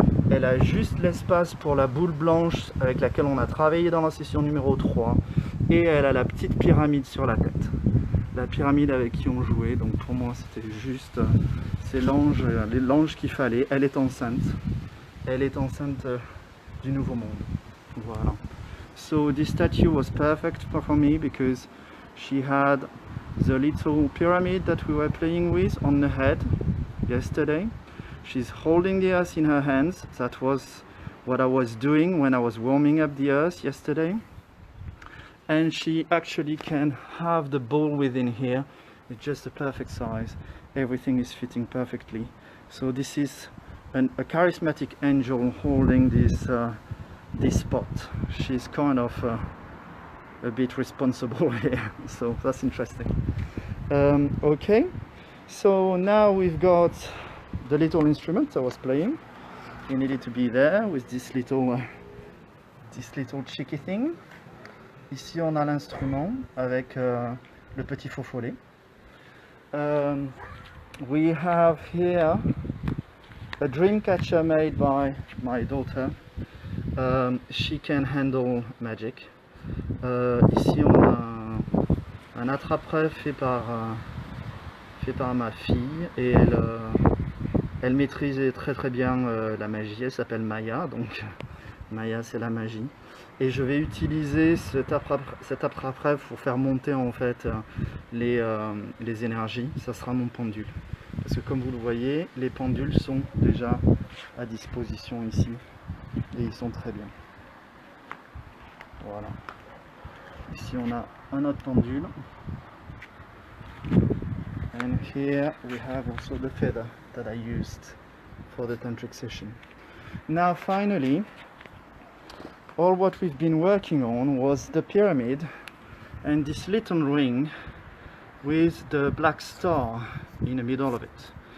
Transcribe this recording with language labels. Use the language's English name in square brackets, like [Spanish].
[French] Elle a juste l'espace pour la boule blanche avec laquelle on a travaillé dans la session numéro 3. Et elle a la petite pyramide sur la tête. La pyramide avec qui on jouait. Donc pour moi c'était juste... c'est l'ange qu'il fallait. Elle est enceinte. Elle est enceinte du nouveau monde. Voilà. [English] So this statue was perfect for me because she had the little pyramid that we were playing with on the head yesterday. She's holding the earth in her hands. That was what I was doing when I was warming up the earth yesterday. And she actually can have the ball within here. It's just a perfect size. Everything is fitting perfectly. So this is a charismatic angel holding this spot. She's kind of a bit responsible here. So that's interesting. Okay. So now we've got the little instrument I was playing. It needed to be there with this little cheeky thing. [French] Ici on a l'instrument avec le petit faux follet. [English] We have here a dream catcher made by my daughter. She can handle magic. [French] Ici on a un attrape-rêve fait par ma fille et elle maîtrise très bien la magie. Elle s'appelle Maya, donc Maya c'est la magie. Et je vais utiliser cet attrape-rêve pour faire monter en fait les énergies. Ça sera mon pendule. Parce que comme vous le voyez, les pendules sont déjà à disposition ici. Et ils sont très bien. Voilà. Ici on a un autre pendule. [English] And here we have also the feather that I used for the tantric session. Now finally, all what we've been working on was the pyramid and this little ring with the black star in the middle of it.